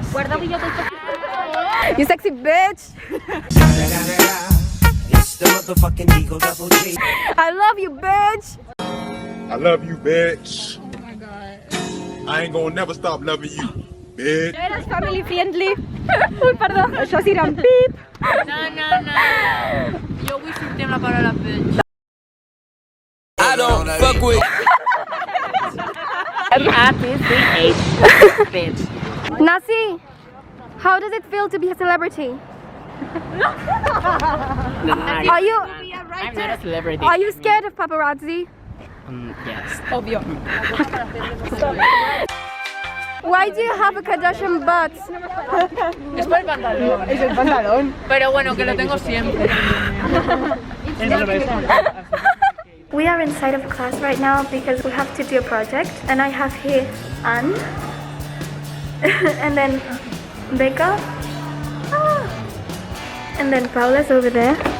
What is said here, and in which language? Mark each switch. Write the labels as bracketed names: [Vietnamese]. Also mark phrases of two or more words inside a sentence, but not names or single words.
[English] You sexy bitch. I love you, bitch. I love you, bitch. Oh my god. I ain't gonna never stop loving you, bitch. [Spanish] Eres [English] family friendly. [Catalan] Uy, perdó. Això sí era un pip. No. Yo vull sortir amb la paraula bitch. [English] I don't fuck with. Bitch. Nasi, how does it feel to be a celebrity? Are you? I'm not a celebrity. Are you scared of paparazzi? Yes. [Spanish] Obvio. [English] Why do you have a Kardashian butt? [Spanish] Es por el pantalón. Es el pantalón. Pero bueno, que lo tengo siempre. [English] We are inside of class right now because we have to do a project, and I have here Anne, and then Becca, and then Paula's over there.